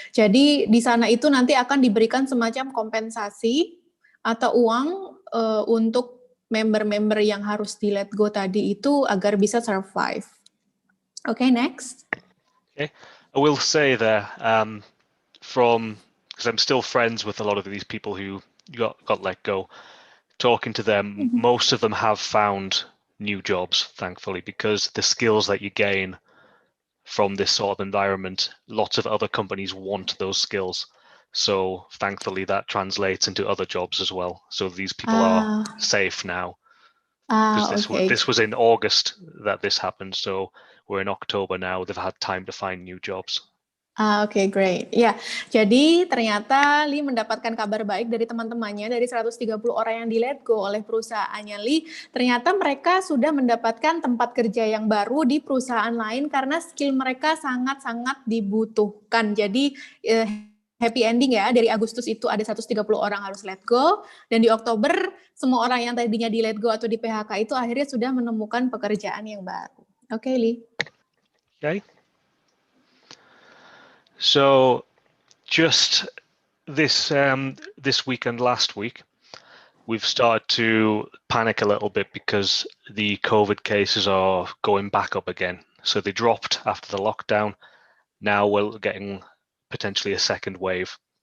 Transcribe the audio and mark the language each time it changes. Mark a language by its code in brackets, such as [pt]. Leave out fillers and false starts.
[id] Jadi di sana itu nanti akan diberikan semacam kompensasi atau uang untuk member-member yang harus di [en] let go [id] tadi itu agar bisa survive. [en] Okay, next. Okay, I will say there, because I'm still friends with a lot of these people who got let go, talking to them, most of them have found new jobs, thankfully, because the skills that you gain from this sort of environment, lots of other companies want those skills. So thankfully that translates into other jobs as well. So these people are safe now. Because this was in August that this happened. So we're in October now. They've had time to find new jobs. Oke, great. [id] Ya, jadi ternyata Li mendapatkan kabar baik dari teman-temannya, dari 130 orang yang di [en] let go [id] oleh perusahaannya Li. Ternyata mereka sudah mendapatkan tempat kerja yang baru di perusahaan lain karena skill mereka sangat-sangat dibutuhkan. Jadi [en] happy ending [id] ya, dari Agustus itu ada 130 orang harus [en] let go, [id] dan di Oktober semua orang yang tadinya di let go atau di PHK itu akhirnya sudah menemukan pekerjaan yang baru. Oke, Li. [en] Okay. So just this week and last week, we've started to panic a little bit because the COVID cases are going back up again. So they dropped after the lockdown. Now we're getting potentially a second wave.